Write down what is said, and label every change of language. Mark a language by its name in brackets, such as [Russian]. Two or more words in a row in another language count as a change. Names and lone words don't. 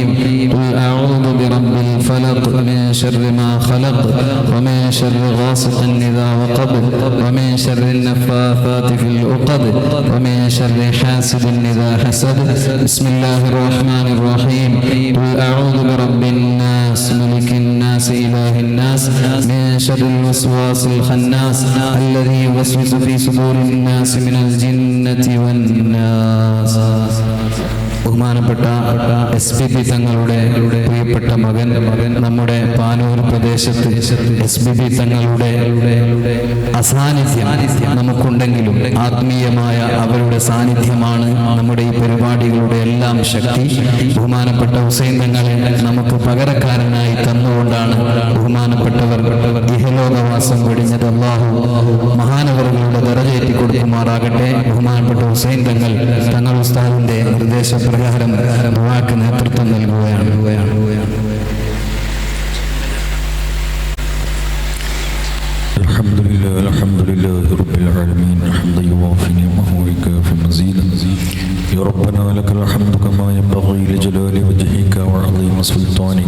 [Arabic] قل أعوذ برب الفلق من شر ما خلق ومن شر غاسق إذا وقب ومن شر النفاثات في العقد ومن شر حاسد إذا حسد. بسم الله الرحمن الرحيم. قل أعوذ برب الناس ملك الناس إله الناس من شر الوسواس الخناس الذي يوسوس في صدور الناس من الجنة والناس. [Malayalam] ബഹുമാനപ്പെട്ട SPB തങ്ങളുടെ പ്രിയപ്പെട്ട മകൻ നമ്മുടെ പാനൂർ പ്രദേശത്ത് SPB തങ്ങളുടെ അസാന്നിധ്യം നമുക്കുണ്ടെങ്കിലും ആത്മീയമായ അവരുടെ സാന്നിധ്യമാണ് നമ്മുടെ ഈ പരിപാടികളുടെ എല്ലാം ശക്തി. ബഹുമാനപ്പെട്ട ഹുസൈൻ തങ്ങളെ നമുക്ക് പകരക്കാരനായി തന്നുകൊണ്ടാണ് ബഹുമാനപ്പെട്ടവർ ഇഹലോകവാസം വെടിഞ്ഞത്. അല്ലാഹു മഹാനവറുകളുടെ ദറജയേറ്റി കൊടുക്കുമാറാകട്ടെ. ബഹുമാനപ്പെട്ട ഹുസൈൻ തങ്ങൾ ഉസ്താദിന്റെ നിർദ്ദേശപ്രകാരം ദുആക്ക് നേതൃത്വം നൽകുകയാണ്. [Arabic] الحمد لله رب العالمين حمدا يوافي نعمه ويكافئ مزيدا. يا ربنا لك الحمد كما ينبغي لجلال وجهك وعظيم سلطانك.